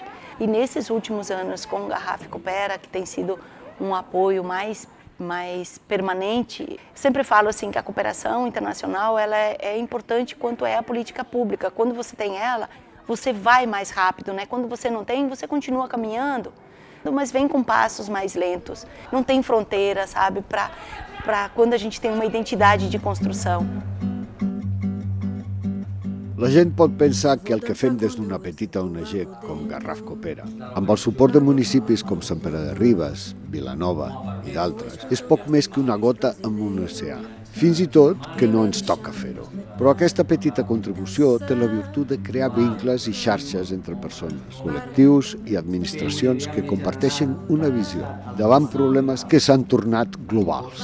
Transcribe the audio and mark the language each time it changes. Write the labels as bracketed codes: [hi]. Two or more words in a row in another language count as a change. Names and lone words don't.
[pt] E nesses últimos anos com o Garrafa Coopera, que tem sido um apoio mais permanente, sempre falo assim que a cooperação internacional ela é importante quanto é a política pública. Quando você tem ela, você vai mais rápido, né? Quando você não tem, você continua caminhando, mas vem com passos mais lentos. Não tem fronteira, sabe? Para quando a gente tem uma identidade de construção. [ca] La gent pot pensar que el que fem des d'una petita ONG com Garraf Coopera, amb el suport de municipis com Sant Pere de Ribes, Vilanova i d'altres, és poc més que una gota en un oceà. Fins i tot que no ens toca fer-ho. Però aquesta petita contribució té la virtut de crear vincles i xarxes entre persones, col·lectius i administracions que comparteixen una visió davant problemes que s'han tornat globals.